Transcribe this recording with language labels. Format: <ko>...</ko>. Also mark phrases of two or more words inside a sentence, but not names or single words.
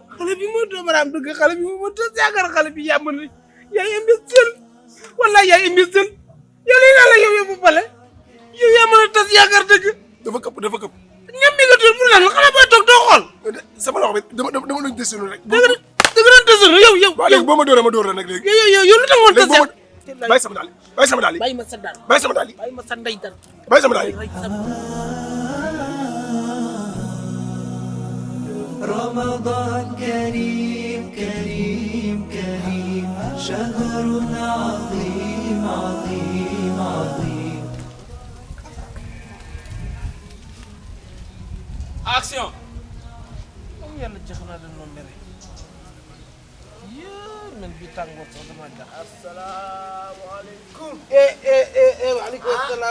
<wo>xale bi moo doomaraam dëgg xale bi moo tas yaakaar xale bi yaa mën yaay imbécile wala yaay imbécile yow lii naa la yow bu bale yow yaa mën a tas yaakaar dëgg dafa këpp ñam mi nga tudd pour lan xanaa booy toog doo xool sama loxo bi dama doon desinu rek dëgg doon tësal yow waaw léegi boo ma dóoree ma dóor la nag léegi yow lu tax woon tas bàyyi sama daal bàyyi sama daal bàyyi ma sa daal bàyyi sama daal bàyyi ma sa ndey daal bàyyi sama daal</wo> <ar>رمضان كريم كريم كريم، شهر عظيم عظيم عظيم.</ar> <wo>action yàlla jeex naa dañ noonu mere yéen man bi tàngoor sax dama jax asalaamaaleykum waaleykum salaam</wo>